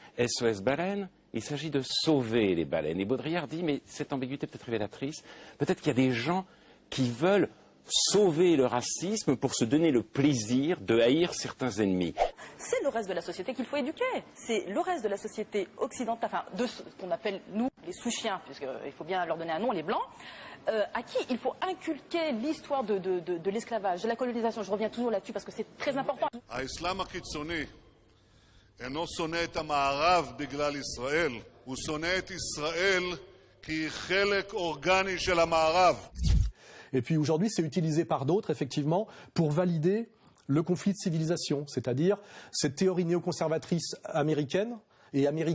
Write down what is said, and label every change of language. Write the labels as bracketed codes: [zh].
[fr] SOS Baleine, il s'agit de sauver les baleines. Et Baudrillard dit, mais cette ambiguïté peut être révélatrice, peut-être qu'il y a des gens qui veulent sauver le racisme pour se donner le plaisir de haïr certains ennemis. C'est le reste de la société qu'il faut éduquer. C'est le reste de la société occidentale, enfin de ce qu'on appelle nous les sous-chiens, puisqu'il faut bien leur donner un nom, les blancs, à qui il faut inculquer l'histoire de l'esclavage, de la colonisation. Je reviens toujours là-dessus parce que c'est très important. [he] האסלאם הקיצוני אינו שונא את המערב בגלל ישראל, הוא שונא את ישראל כי היא חלק אורגני של המערב. [fr] Et puis aujourd'hui, c'est utilisé par d'autres, effectivement, pour valider le conflit de civilisation, c'est-à-dire cette théorie néoconservatrice américaine, et